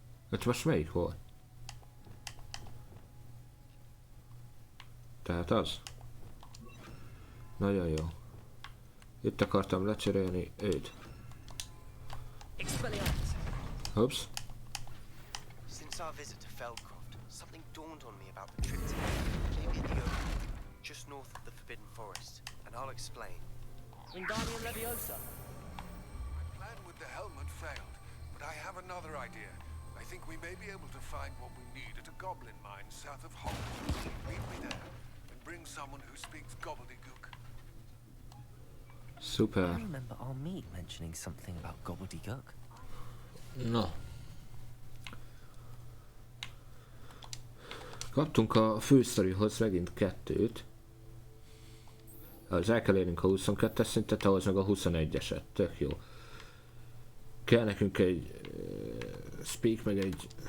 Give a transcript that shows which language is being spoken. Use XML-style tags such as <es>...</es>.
<hu>Hát most melyik volt? Tehát az. Nagyon jó. Itt akartam lecserélni őt.</hu> <en>Oops. Since our visit to Feldcroft, something dawned on me about the trip to maybe at the open, just north of the Forbidden Forest, and I'll explain. Wingardium Leviosa. My plan with the helmet failed, but I have another idea. I think we may be able to find what we need at a goblin mine south of Hogwarts. Meet me there, and bring someone who speaks gobbledygook. Super. I remember our meet mentioning something about gobbledygook.</en> <hu>Na. Kaptunk a fősztorihoz megint 2-t. Az el kell érnünk a 22-es szintet, ahhoz meg a 21-eset. Tök jó. Kell nekünk egy speak, meg egy...</hu>